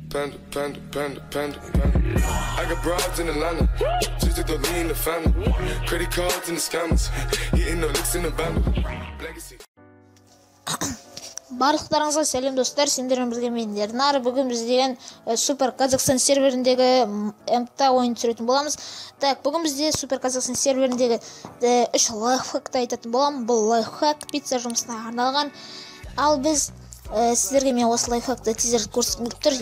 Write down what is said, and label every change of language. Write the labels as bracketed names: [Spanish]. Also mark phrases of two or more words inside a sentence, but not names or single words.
[English] Panda, panda, panda, panda, panda. I got broads in Atlanta, just to lean the family. Credit cards in the scammers, hitting the licks in the band. Legacy. [Kazakh] Барлықтарыңызға сәлем достар, сендермен бірге мен Ернар. Бүгін біз деген Супер Казахстан серверіндегі МТА ойын түсіретін боламыз. Так, бүгін бізде Супер Казахстан серверіндегі 3 лайфхакты айтатын боламын. Бұл лайфхак пицца жұмысына арналған. Ал біз сіздерге мен осы лайфхакты тизер көрсеткім келіп тұр.